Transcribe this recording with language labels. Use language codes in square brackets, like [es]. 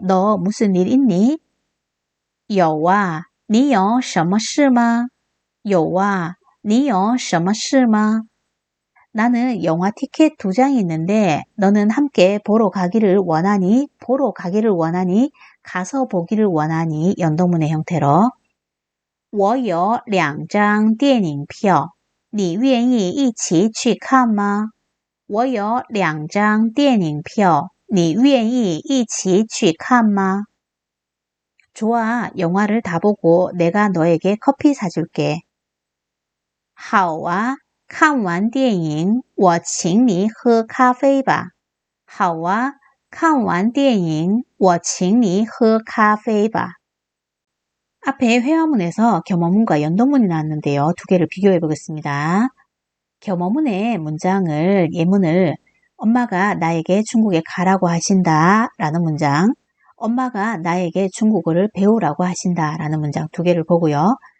[ko] 너 무슨 일 있니? [zh] 有啊。你有什么事吗?有啊。你有什么事吗? [ko] 나는 영화 티켓 2장이 있는데 너는 함께 보러 가기를 원하니? 보러 가기를 원하니? 가서 보기를 원하니? 연동문의 형태로 [zh] 我有2张电影票你愿意一起去看吗? 我有2张电影票你愿意一起去看吗? [ko] 좋아, 영화를 다 보고 내가 너에게 커피 사줄게. [zh] 好啊，看完电影我请你喝咖啡吧。好啊，看完电影我请你喝咖啡吧. [ko] 앞에 회화문에서 겸어문과 연동문이 나왔는데요. 두 개를 비교해 보겠습니다. 겸어문의 문장을, 예문을 엄마가 나에게 중국에 가라고 하신다 라는 문장, 엄마가 나에게 중국어를 배우라고 하신다 라는 문장 두 개를 보고요.